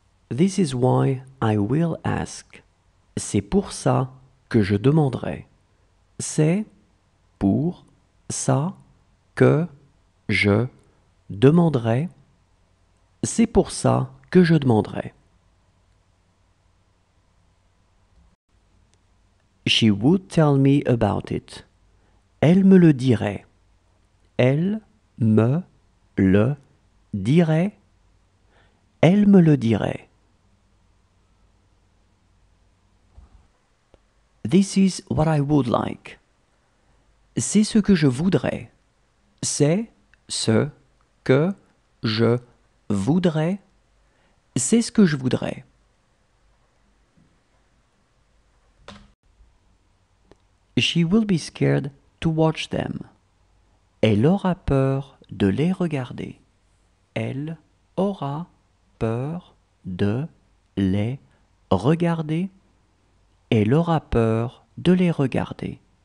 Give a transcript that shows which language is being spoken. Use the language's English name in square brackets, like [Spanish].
[English] This is why I will ask. [French] C'est pour ça que je demanderai. C'est pour ça que je demanderai. C'est pour ça que je demanderai. [English] She would tell me about it. [French] Elle me le dirait. Elle me le dirait. Elle me le dirait. [English] This is what I would like. [French] C'est ce que je voudrais. C'est ce que je voudrais. C'est ce que je voudrais. [English] She will be scared to watch them. [French] Elle aura peur de les regarder. Elle aura peur de les regarder. Elle aura peur de les regarder.